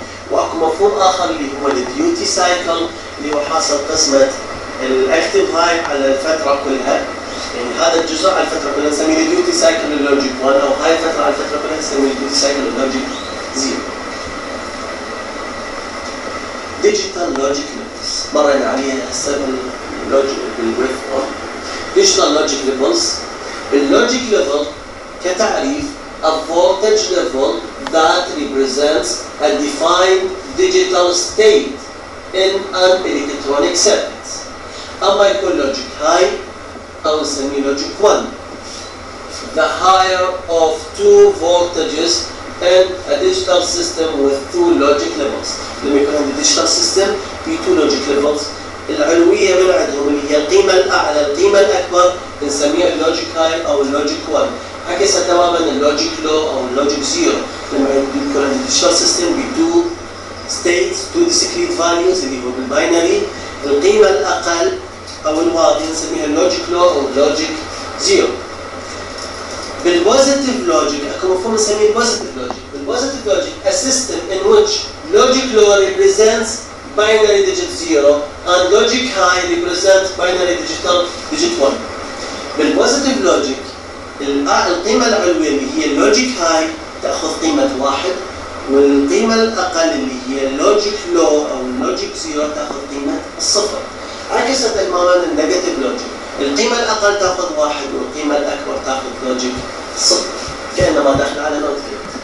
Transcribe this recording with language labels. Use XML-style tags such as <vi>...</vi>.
<ar>وأكو مفهوم آخر اللي هو الديوتي سايكل، اللي هو حاصل قسمة الاكتف هاي على الفترة كلها، يعني هذا الجزء على الفترة كلها نسميه الديوتي سايكل اللوجيك 1، أو هاي الفترة على الفترة كلها نسميه الديوتي سايكل اللوجيك 0. ديجيتال لوجيك ليفلز مرينا عليها هسه باللوجيك بالويف فورم. ديجيتال لوجيك ليفلز، اللوجيك ليفل كتعريف</ar> <en>a voltage level that represents a defined digital state in an electronic circuit.</en> <ar>أما يكون لوجيك هاي أو نسميه لوجيك 1،</ar> <en>the higher of two voltages in a digital system with two logic levels.</en> <ar>لما يكون عندي digital system في two logic levels، العلوية من عندهم اللي هي القيمة الأعلى القيمة الأكبر نسميها اللوجيك هاي أو اللوجيك 1. عكسها تماما اللوجيك لو أو اللوجيك 0، لما يكون عندي digital system ب</ar> <en>two states two discrete values</en> <ar>اللي هو بالباينري، القيمة الأقل أو الواطي نسميها اللوجيك لو أو اللوجيك 0. بالبوزيتيف لوجيك اكو مفهوم نسميه البوزيتيف لوجيك. بالبوزيتيف لوجيك</ar> <en>a system in which logic low represents binary digit 0 and logic high represents binary digit 1.</en> <ar>بالبوزيتيف لوجيك القيمة العلوية اللي هي اللوجيك هاي تأخذ قيمة 1، والقيمة الأقل اللي هي اللوجيك لو أو اللوجيك 0 تأخذ قيمة 0. عكسها تماما النيجاتيف لوجيك، القيمة الأقل تأخذ 1 والقيمة الأكبر تأخذ لوجيك 0، كأنما دخل على نوت جيت.</ar>